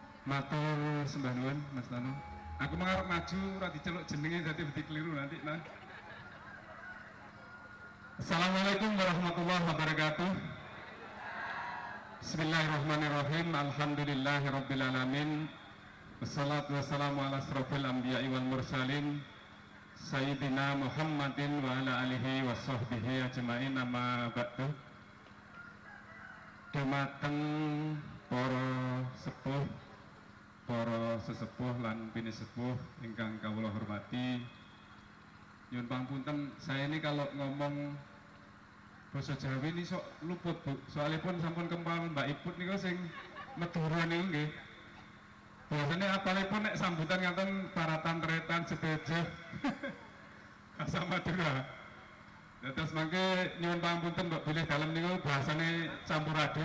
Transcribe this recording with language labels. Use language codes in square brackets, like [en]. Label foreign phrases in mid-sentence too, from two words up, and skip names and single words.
[jv] Matur sembah nuwun Mas Tanu. Aku mengarep maju ora diceluk jenenge dadi wedi keliru nanti nah. [ar] السلام عليكم ورحمة الله وبركاته. بسم الله الرحمن الرحيم. الحمد لله رب العالمين. والصلاة والسلام على أشرف الأنبياء والمرسلين سيدنا محمد وعلى آله وصحبه أجمعين أما بعد. [jv] Dumateng para sepuh, para sesepuh lan bini sepuh ingkang kawula hormati, nyuwun pangapunten, [id] saya ini kalau [jv] ngomong basa Jawa ini sok luput Bu, soalnya pun sampun kempal Mbak Iput niku sing Madura niku nggih. Biasanya apalipun nek sambutan ngaten [mad] paratan tretan sedeje [jv] asam Madura. Terus mangke nyuwun pangapunten Mbak bilih dalem niku bahasane campur aduk.